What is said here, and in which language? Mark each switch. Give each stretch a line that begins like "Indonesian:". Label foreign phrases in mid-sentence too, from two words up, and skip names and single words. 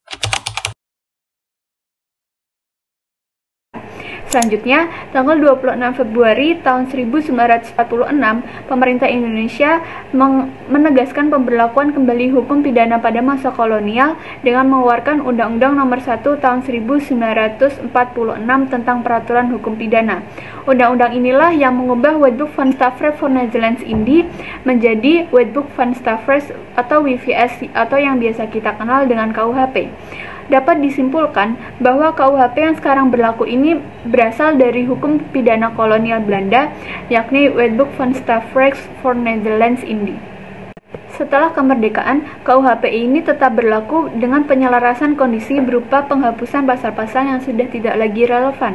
Indonesian: Selanjutnya, tanggal 26 Februari tahun 1946, pemerintah Indonesia menegaskan pemberlakuan kembali hukum pidana pada masa kolonial dengan mengeluarkan Undang-Undang Nomor 1 Tahun 1946 tentang Peraturan Hukum Pidana. Undang-undang inilah yang mengubah Wetboek van Staffel voor Nederlands-Indië menjadi Wetboek van Staffel atau WVS atau yang biasa kita kenal dengan KUHP. Dapat disimpulkan bahwa KUHP yang sekarang berlaku ini berasal dari hukum pidana kolonial Belanda, yakni Wetboek van Staffel voor Nederlands-Indië. Setelah kemerdekaan, KUHP ini tetap berlaku dengan penyelarasan kondisi berupa penghapusan pasal-pasal yang sudah tidak lagi relevan.